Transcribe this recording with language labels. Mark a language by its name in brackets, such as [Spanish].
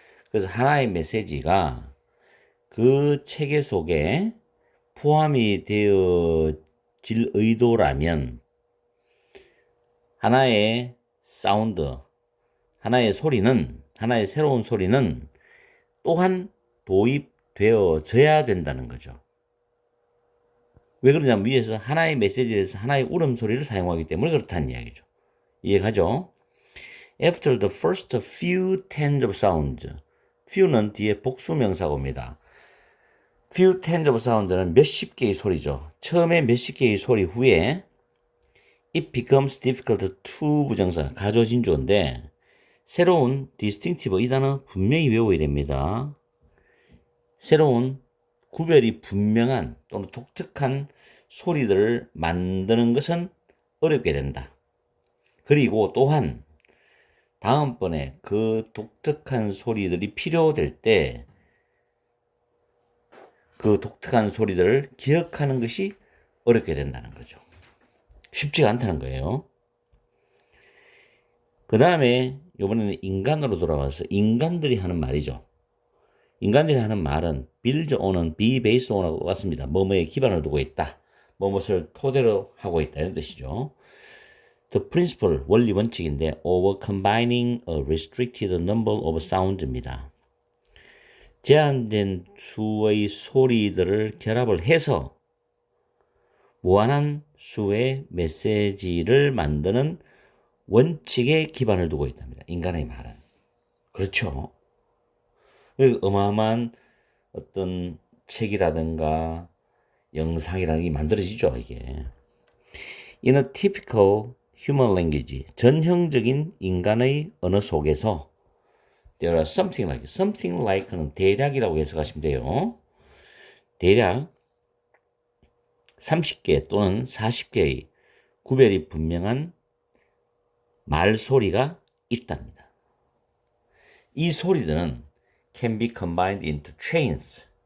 [Korean] 그래서 하나의 메시지가 그 체계 속에 포함이 되어질 의도라면 하나의 사운드, 하나의 소리는, 하나의 새로운 소리는 또한 도입되어져야 된다는 거죠. 왜 그러냐면 위에서 하나의 메시지에서 하나의 울음소리를 사용하기 때문에 그렇다는 이야기죠. 이해가죠? [English] After the first few tens of sounds. [Korean] few는 뒤에 복수명사가 옵니다. [English] few tens of sound [Korean] 는 몇십 개의 소리죠. 처음에 몇십 개의 소리 후에 [English] it becomes difficult to [Korean] 부정사, 가조진주어인데 새로운 distinctive 이 단어 분명히 외워야 됩니다. 새로운 구별이 분명한 또는 독특한 소리들을 만드는 것은 어렵게 된다. 그리고 또한 다음번에 그 독특한 소리들이 필요될 때 그 독특한 소리들을 기억하는 것이 어렵게 된다는 거죠. 쉽지가 않다는 거예요. 그 다음에 이번에는 인간으로 돌아와서 인간들이 하는 말이죠. 인간들이 하는 말은 build on은 be based on하고 똑같습니다. 뭐뭐에 기반을 두고 있다. 뭐뭇을 토대로 하고 있다. 이런 뜻이죠. [English] The principle, [Korean] 원리 원칙인데 [English] over combining a restricted number of sounds입니다. [Korean] 제한된 수의 소리들을 결합을 해서 무한한 수의 메시지를 만드는 원칙에 기반을 두고 있답니다. 인간의 말은. 그렇죠. 어마어마한 어떤 책이라든가 영상이라든가 만들어지죠, 이게. [English] In a typical human language, [Korean] 전형적인 인간의 언어 속에서 [English] there are something like는 대략이라고 해석하시면 돼요. [Korean] 대략 30개 또는 40개의 구별이 분명한 말소리가 있답니다. 이 소리들은 [English] can be combined into chains.